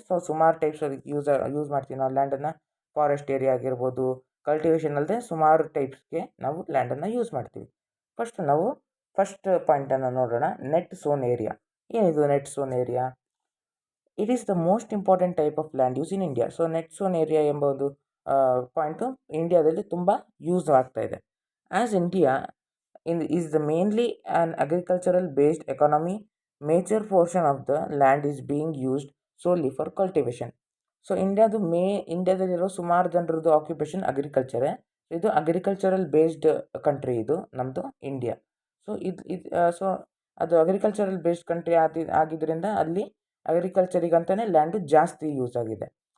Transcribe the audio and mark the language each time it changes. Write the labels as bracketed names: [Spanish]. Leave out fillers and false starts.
[Kannada] So ಸುಮಾರು types use ಮಾಡ್ತೀವಿ ನಾವು ಲ್ಯಾಂಡನ್ನು. ಫಾರೆಸ್ಟ್ ಏರಿಯಾ ಆಗಿರ್ಬೋದು, ಕಲ್ಟಿವೇಷನ್ ಅಲ್ಲದೆ ಸುಮಾರು ಟೈಪ್ಸ್ಗೆ ನಾವು ಲ್ಯಾಂಡನ್ನು ಯೂಸ್ ಮಾಡ್ತೀವಿ. ಫಸ್ಟ್ ಪಾಯಿಂಟನ್ನು ನೋಡೋಣ. Net zone area. [English] ಏನಿದು net zone area? It is the most important type of land use in India. [Kannada] So net zone area ಎಂಬ ಒಂದು ಪಾಯಿಂಟು ಇಂಡಿಯಾದಲ್ಲಿ ತುಂಬ ಯೂಸ್ ಆಗ್ತಾ ಇದೆ. [English] As India is the mainly an agricultural based economy, major portion of the land is being used solely for cultivation. [Kannada] So ಇಂಡಿಯಾದಲ್ಲಿರೋ ಸುಮಾರು ಜನರದ್ದು occupation ಅಗ್ರಿಕಲ್ಚರೇ. ಇದು agricultural based country, ಇದು ನಮ್ಮದು ಇಂಡಿಯಾ. ಸೊ ಸೊ ಅದು ಅಗ್ರಿಕಲ್ಚರಲ್ ಬೇಸ್ಡ್ ಕಂಟ್ರಿ ಆಗಿದ್ದರಿಂದ ಅಲ್ಲಿ ಅಗ್ರಿಕಲ್ಚರಿಗಂತಲೇ land ಜಾಸ್ತಿ use ಆಗಿದೆ.